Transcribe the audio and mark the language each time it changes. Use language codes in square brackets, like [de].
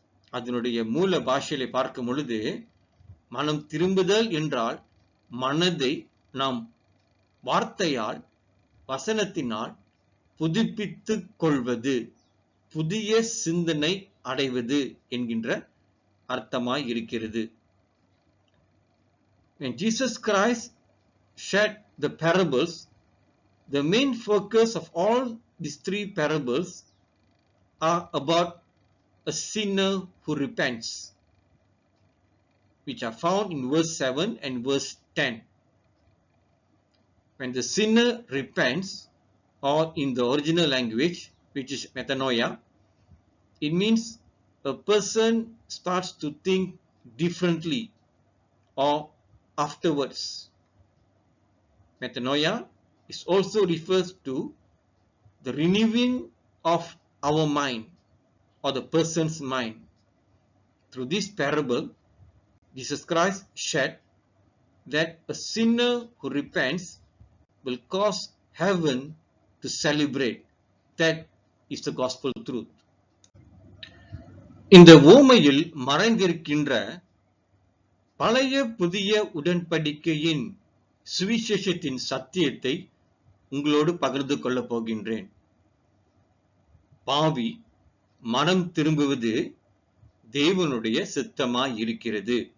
[ta] அதனுடைய மூல பாஷையிலே பார்க்கும் பொழுது, மனம் திரும்புதல் என்றால் மனதை நாம் வார்த்தையால், வசனத்தினால் புதுப்பித்துக் கொள்வது, புதிய சிந்தனை அடைவது என்கின்ற அர்த்தமாய் இருக்கிறது. [en] When Jesus Christ shared the parables, the main focus of all these 3 parables are about a sinner who repents, which are found in verse 7 and verse 10. When the sinner repents, or in the original language, which is metanoia, it means a person starts to think differently or afterwards. Metanoia is also refers to the renewing of our mind or the person's mind. Through this parable, Jesus Christ said that a sinner who repents will cause heaven to celebrate. That is the gospel truth. [ta] இந்த ஓமையில் மறைந்திருக்கின்ற பழைய புதிய உடன்படிக்கையின் சுவிசேஷத்தின் சத்தியத்தை உங்களோடு பகிர்ந்து கொள்ளப் போகின்றேன். பாவி மனம் திரும்புவது தேவனுடைய சித்தமாய் இருக்கிறது.